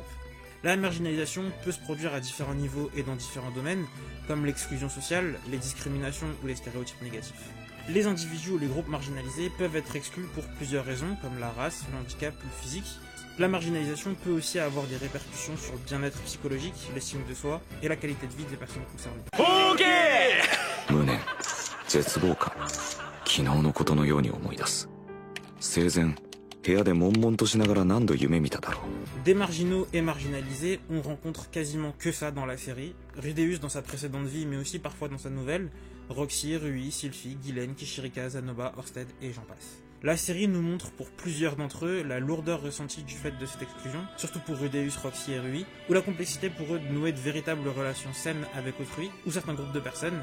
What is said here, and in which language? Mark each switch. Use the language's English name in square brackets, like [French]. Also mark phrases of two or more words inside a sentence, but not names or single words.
[French] La marginalisation peut se produire à différents niveaux et dans différents domaines, comme l'exclusion sociale, les discriminations ou les stéréotypes négatifs. Les individus ou les groupes marginalisés peuvent être exclus pour plusieurs raisons, comme la race, le handicap ou le physique. La marginalisation peut aussi avoir des répercussions sur le bien-être psychologique, l'estime de soi et la qualité de vie des personnes concernées. [Japanese] OK 無念、絶望感、昨日のことのように思い出す。生前、部屋で悶々としながら何度夢見ただろう。 [French] Des marginaux et marginalisés, on rencontre quasiment que ça dans la série. Rudeus dans sa précédente vie, mais aussi parfois dans sa nouvelle. Roxy, Rui, Sylphie, Guylaine, Kishirika, Zanoba, Orsted et j'en passe. La série nous montre pour plusieurs d'entre eux la lourdeur ressentie du fait de cette exclusion, surtout pour Rudeus, Roxy et Rui, ou la complexité pour eux de nouer de véritables relations saines avec autrui, ou certains groupes de personnes.